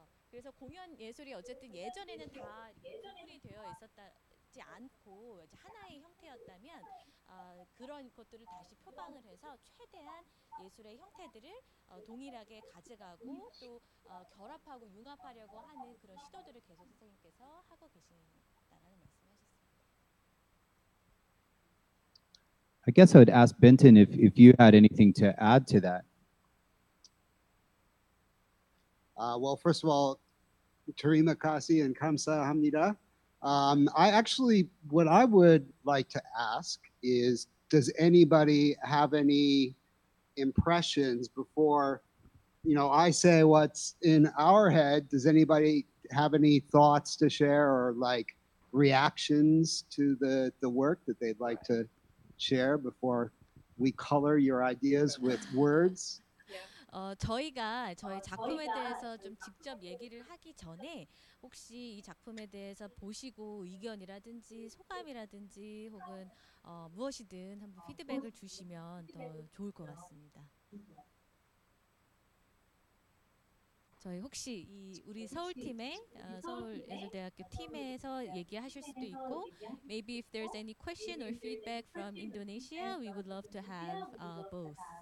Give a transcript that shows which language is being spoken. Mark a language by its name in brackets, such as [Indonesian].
[Korean] 그래서 공연 예술이 어쨌든 예전에는 다 구분이 되어 있었지 않고 이제 하나의 형태였다면 그런 것들을 다시 표방을 해서 최대한 예술의 형태들을 동일하게 가져가고 또 결합하고 융합하려고 하는 그런 시도들을 계속 선생님께서 하고 계신다라는 말씀하셨습니다. [English] I guess I would ask Benton if you had anything to add to that. Well, first of all, [Indonesian] terima kasih [English] and [Korean] kamsahamnida. [English] I actually, what I would like to ask is, does anybody have any impressions before, I say what's in our head? Does anybody have any thoughts to share or like reactions to the work that they'd like to share before we color your ideas with words? [Korean] 저희가 저희 작품에 대해서 좀 직접 얘기를 하기 전에 혹시 이 작품에 대해서 보시고 의견이라든지 소감이라든지 혹은 무엇이든 한번 피드백을 주시면 더 좋을 것 같습니다. 저희 혹시 우리 서울팀의 서울예술대학교 팀에서 얘기하실 수도 있고, [English] maybe if there's any question or feedback from Indonesia, we would love to have both.